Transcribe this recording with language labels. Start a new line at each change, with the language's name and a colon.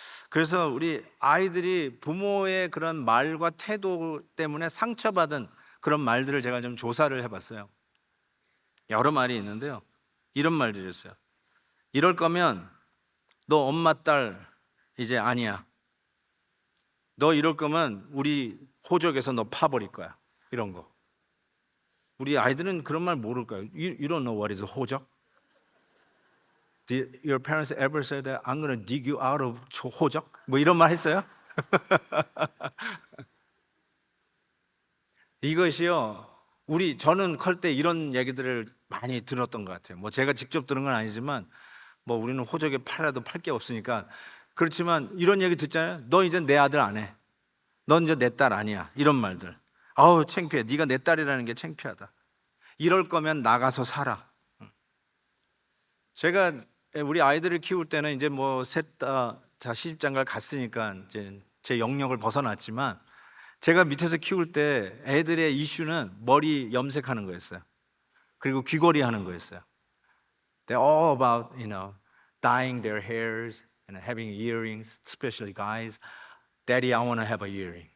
Korean: 그래서 우리 아이들이 부모의 그런 말과 태도 때문에 상처받은 그런 말들을 제가 좀 조사를 해봤어요. 여러 말이 있는데요. 이런 말들이었어요. 이럴 거면 너 엄마 딸 이제 아니야. 너 이럴 거면 우리 호적에서 너 파버릴 거야. 이런 거. 우리 아이들은 그런 말 모를까요?
English: You don't know what is 호적? Did your parents ever say that I'm going to dig you out of 호적?
Korean: 뭐 이런 말 했어요? 이것이요. 저는 클 때 이런 얘기들을 많이 들었던 것 같아요. 뭐 제가 직접 들은 건 아니지만 뭐 우리는 호적에 팔아도 팔 게 없으니까 그렇지만 이런 얘기 듣잖아요. 너 이제 내 아들 안 해. 넌 이제 내 딸 아니야. 이런 말들. 아우 창피해. 네가 내 딸이라는 게 창피하다. 이럴 거면 나가서 살아. 제가 우리 아이들을 키울 때는 이제 뭐 셋 다 시집장가를 갔으니까 이제 제 영역을 벗어났지만 제가 밑에서 키울 때 애들의 이슈는 머리 염색하는 거였어요. 그리고 귀걸이 하는 거였어요.
English: They're all about, dyeing their hairs and having earrings, especially guys. Daddy, I want to have a earring.